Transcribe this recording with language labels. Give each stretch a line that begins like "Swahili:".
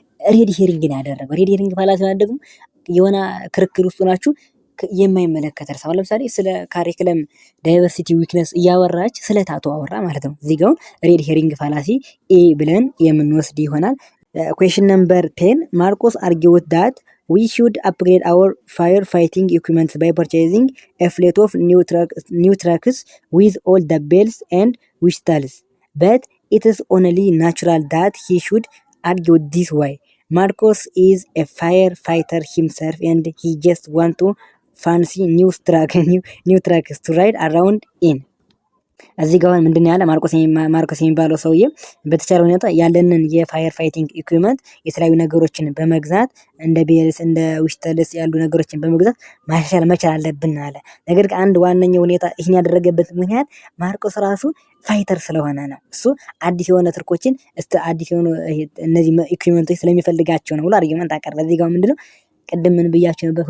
Amharic: ሬድ ሄሪንግ ነው ያደረገው። ሬድ ሄሪንግ ፋላሲ ማለት ደግሞ የሆነ ክርክር ውስጥ ናችሁ የማይመለከት እርሳው። ለምሳሌ ስለ ካሪክለም ዳይቨርሲቲ ዊክነስ እያወራች ስለ ታቶ አወራ ማለት ነው። እዚህ ጋር ሬድ ሄሪንግ ፋላሲ ኤ ብለን የምንወስድ ይሆናል።
English: ኩዌሽን ነምበር 10 ማርቆስ argued that we should upgrade our firefighting equipment by purchasing a fleet of new trucks with all the bells and whistles. But it is only natural that he should argue this way. Marcos is a firefighter himself and he just want to fancy new trucks to ride around in.
Amharic: እዚህ ጋር ምንድነው ያለ ማርቆስ የሚባለው ሰውዬ በተቻለ ሁኔታ ያለንን የፋየር ፋይቲንግ ኢኩዊፕመንት የተለያዩ ነገሮችን በመግዛት እንደ ቤልስ እንደ ዊሽተልስ ያሉ ነገሮችን በመግዛት ማሻሻል መቻል አለብን አለ። ነገር ግን አንድ ዋነኛው ሁኔታ ይህን ያደረገበት ምክንያት ማርቆስ ራሱ ፋይተር ስለሆነ ነው። እሱ አዲስ የሆነ ትርኮችን አዲስ የሆኑ እነዚህ ኢኩዊፕመንቶች ስለሚፈልጋቸው ነው ብሎ አርጊውመንት አቀረበ። እዚህ ጋር ምንድነው ቅድም ምን ብያችሁ ነበር?